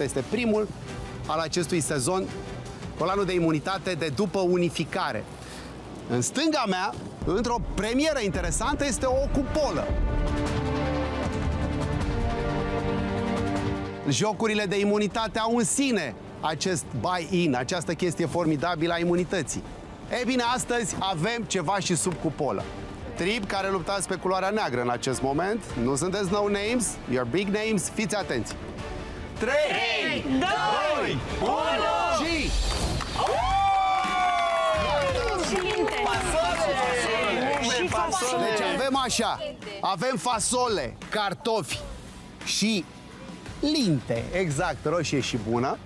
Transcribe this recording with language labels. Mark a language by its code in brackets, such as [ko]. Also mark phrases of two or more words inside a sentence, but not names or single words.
[ro] Este primul al acestui sezon, colanul de imunitate de după unificare. În stânga mea, într-o premieră interesantă, este o cupolă. Jocurile de imunitate au în sine acest buy-in, această chestie formidabilă a imunității. Ei bine, astăzi avem ceva și sub cupolă. Trib care luptați pe culoarea neagră în acest moment. Nu sunteți [en] no names, you're big names, [ro] fiți atenți. 3, 2, 1 și... fasole! Deci avem așa, avem fasole, cartofi și linte, exact, roșie și bună.